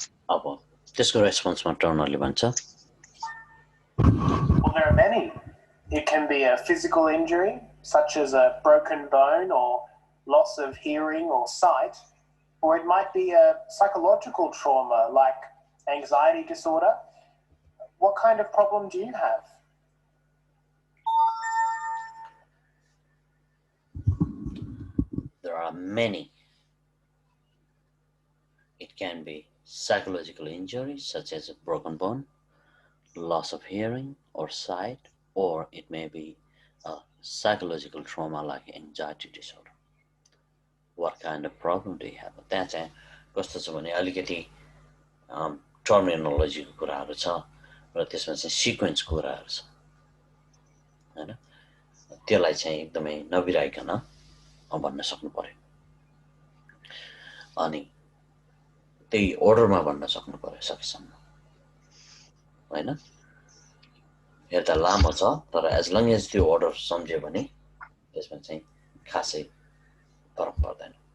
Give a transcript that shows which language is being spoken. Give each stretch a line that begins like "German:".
Nepali: अब त्यसको रेस्पोन्समा टर्नरले भन्छ
English: Well, there are many. It can be a physical injury, such as a broken bone or loss of hearing or sight, or it might be a psychological trauma like anxiety disorder. What kind of problem do you have? There are many. It can be psychological injuries such as a broken bone, loss of hearing or sight, or it may be a psychological trauma like anxiety disorder. What kind of problem do you have?
Nepali: त्यहाँ चाहिँ कस्तो छ भने अलिकति टर्मिनोलोजीको कुराहरू छ र त्यसमा चाहिँ सिक्वेन्स कुराहरू छ हैन त्यसलाई चाहिँ एकदमै नबिराइकन भन्न सक्नु पर्यो अनि त्यही अर्डरमा भन्न सक्नु पर्यो सकेसम्म हैन हेर्दा लामो छ तर एज लङ एज त्यो अर्डर सम्झ्यो भने त्यसमा चाहिँ खासै फरक पर्दैन